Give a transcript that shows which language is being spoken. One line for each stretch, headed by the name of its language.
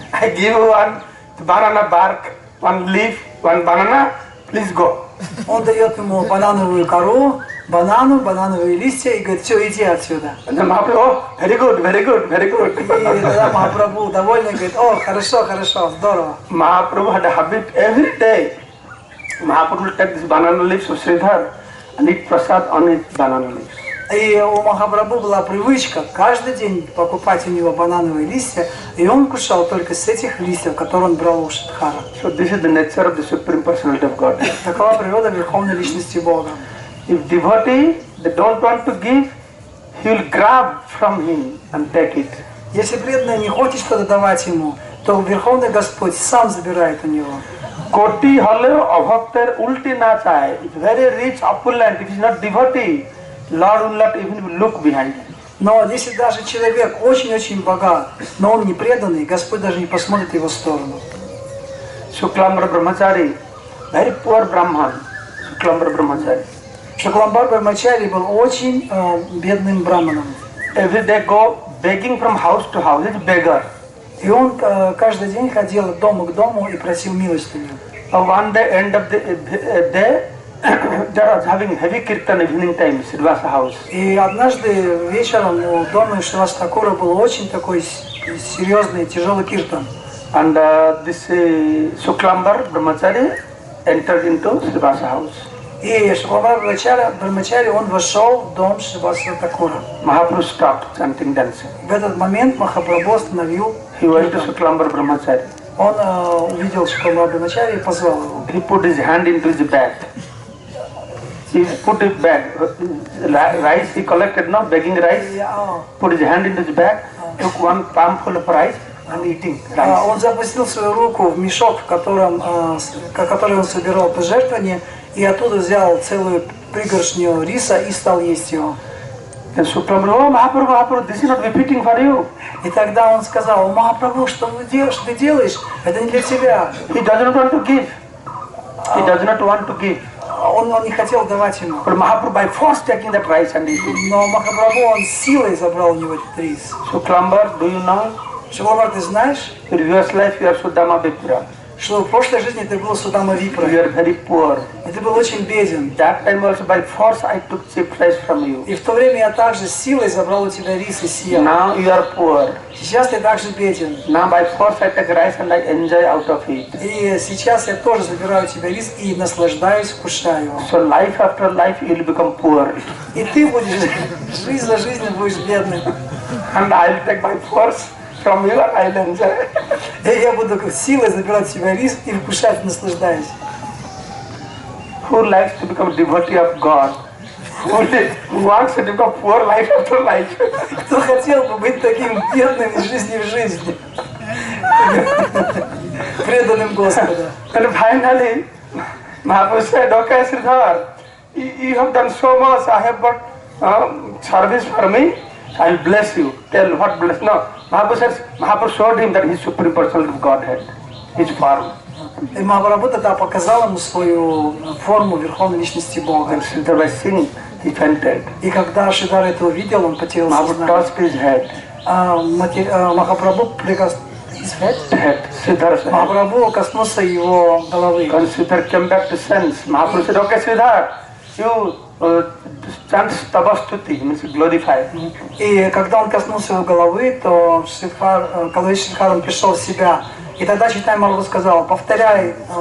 English: I give you one banana bark, one leaf, one banana, please go.
Russian: Он дает ему банановую кору, банановые листья и говорит: все, иди отсюда.
English: And then Mahaprabhu, oh, very good.
Russian: И тогда Махапрабху довольный говорит: о, хорошо, здорово.
English: Mahaprabhu had a habit every day. Mahaprabhu will take this banana leaves of Sridhar and eat prasad on his banana leaves.
Russian: И у Махапрабху была привычка каждый день покупать у него банановые листья, и он кушал только с этих листьев, которые он брал у Сиддхара.
English: So this is the nature of the Supreme Personality of God.
Russian: Такова природа Верховной Личности Бога.
English: If devotee, they don't want to give, he will grab from him and take it.
Russian: Если преданный не хочет что-то давать ему, то Верховный Господь сам забирает у него.
Bangla: Koti haleo abhakter ulti na chahe.
English: It's very rich, opulent. If he is not devotee, Lord will not even look behind him.
Russian: Но если даже человек очень-очень богат, но он не преданный, Господь даже не посмотрит в его сторону.
English: Shuklambar Brahmachari, very poor Brahman. Shuklambar Brahmachari.
Russian: Шукламбар Брахмачари был очень бедным браманом.
English: Every day go begging from house to house. He's a beggar.
Russian: И он каждый день ходил от дома к дому и просил милостыню.
English: One day, end of the day, they are having heavy kirtan evening time, Sridvasa house.
Russian: И однажды вечером у дома Шриваса Такура был очень такой серьезный, тяжелый киртан.
English: And this Shuklambar Brahmachari entered into Sridvasa house.
Russian: И Шукламбар Брахмачари, он вошел в дом Шриваса Такура.
English: Mahaprabhu stopped chanting, dancing.
Russian: В этот момент Махапрабху остановил.
English: He went to Shuklambar Brahmachari.
Russian: Он увидел Шукламбар Брахмачари и позвал его.
English: He put his hand into his bag. He put his bag, rice he collected, no, begging rice. Put his hand into his bag, took one palm full of rice and eating rice.
Russian: Он запустил свою руку в мешок, который он собирал пожертвования, и оттуда взял целую пригоршню риса и стал есть его.
English: Then Shuklambar, oh Mahaprabhu, this is not befitting for you.
Russian: И тогда он сказал: о, Махапрабху, что ты делаешь? Это не для тебя.
English: He does not want to give. He does not want to give.
Russian: он не хотел давать ему.
English: But Mahaprabhu by force taking that rice and eating.
Russian: Но Махапрабху, он силой забрал у него этот рис.
English: So Klambar, do you know?
Russian: Шукламбар, ты знаешь,
English: In previous life you are Sudama Vipra.
Russian: что в прошлой жизни ты был Судама Випра,
English: You are very poor.
Russian: и ты был очень беден.
English: That time also by force I took cheap rice from you.
Russian: И в то время я также силой забрал у тебя рис и съел.
English: Now you are poor.
Russian: Сейчас ты также беден.
English: Now by force I take rice and I enjoy out of it.
Russian: И сейчас я тоже забираю у тебя рис и наслаждаюсь, вкушаю его.
English: So life after life you will become poor.
Russian: И ты будешь, жизнь за жизнью будешь бедным.
English: And I will take by force from you and I will enjoy.
Russian: И я буду силой забирать у тебя рис и вкушать, наслаждаясь.
English: Who likes to become devotee of God? Who wants to become poor life after life?
Russian: Кто хотел бы быть таким бедным из жизни в жизни? Преданным Господу.
English: And finally, Mahaprabhu said, okay, Sridhar, you have done so much. I have got service for me. I will bless you. Tell what bless. No, Mahaprabhu showed him that he is supreme personality of Godhead. His form.
Russian: И Махапрабху тогда показал ему свою форму Верховной Личности Бога.
English: And Sridhar was singing, he fainted.
Russian: И когда Шридар это увидел, он потерял
English: Mahaprabhu touched his head.
Russian: Махапрабху Махапрабху коснулся его головы.
English: When Sridhar came back to sense, Mahaprabhu said, okay, Sridhar, you chant Stavastuti, means glorify.
Russian: И когда он коснулся его головы, то когда Шридхар он пришел в себя. И тогда Чайтанья Махапрабху сказал, повторяй,